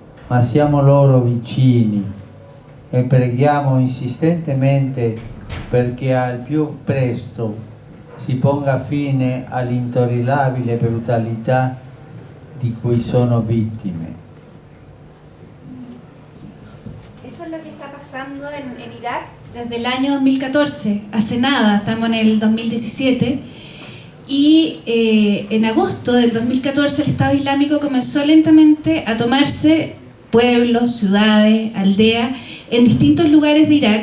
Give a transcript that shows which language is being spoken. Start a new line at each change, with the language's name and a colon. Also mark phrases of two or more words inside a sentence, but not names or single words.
Italian: ma siamo loro vicini e preghiamo insistentemente perché al più presto si ponga fine all'intollerabile brutalità di cui sono vittime.
Spanish: Eso es lo que está pasando en Irak desde el año 2014, hace nada, estamos en el 2017, y en agosto del 2014 el Estado Islámico comenzó lentamente a tomarse pueblos, ciudades, aldeas, en distintos lugares de Irak.